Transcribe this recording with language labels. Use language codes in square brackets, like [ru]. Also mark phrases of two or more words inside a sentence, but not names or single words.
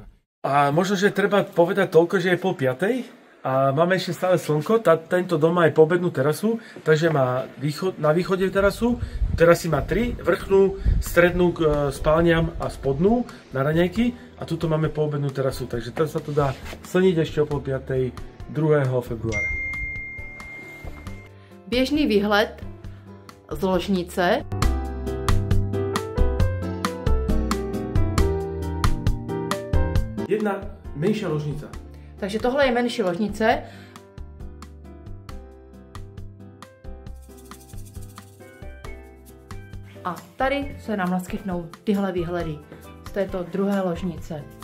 [sk] A možno, že treba povedať toľko, že je 4:30 a máme ešte stále slnko. Tento dom má aj poobednú terasu, takže má na východe terasu. Terasy má 3, vrchnú, strednú k spálniam a spodnú na raňajky. A tuto máme poobednú terasu, takže teraz sa to dá slniť ešte o 4:30 2. februára. [cs] Běžný výhled z ložnice. [sk] Jedna menšia ložnica. [cs] Takže tohle je menší ložnice. A tady se nám naskytnou tyhle výhledy z této druhé ložnice.